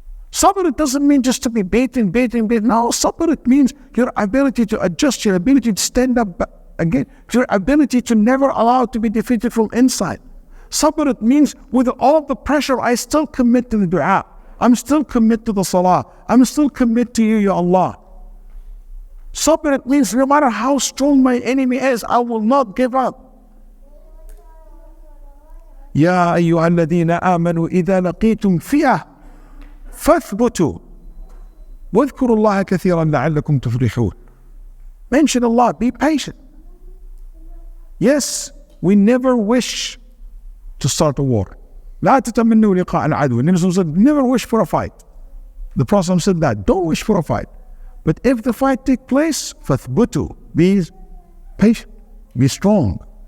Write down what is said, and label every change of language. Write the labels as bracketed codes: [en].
[en] Sabr, it doesn't mean just to be baiting. No, sabr, it means your ability to adjust, your ability to stand up again, your ability to never allow it to be defeated from inside. Sabr, it means with all the pressure, I still commit to the dua. I'm still commit to the salah. I'm still commit to you, Ya Allah. Sabr, it means no matter how strong my enemy is, I will not give up. [ar] يا أيها الذين آمنوا إذا لقيتم فئة فاثبتوا واذكروا الله كثيرا لعلكم تفلحون. [en] Mention Allah, be patient. Yes, we never wish to start a war. [ar] لا تتمنوا لقاء العدو. [en] Never wish for a fight. The Prophet said that. Don't wish for a fight. But if the fight takes place, فَثْبُتُوا, be patient, be strong.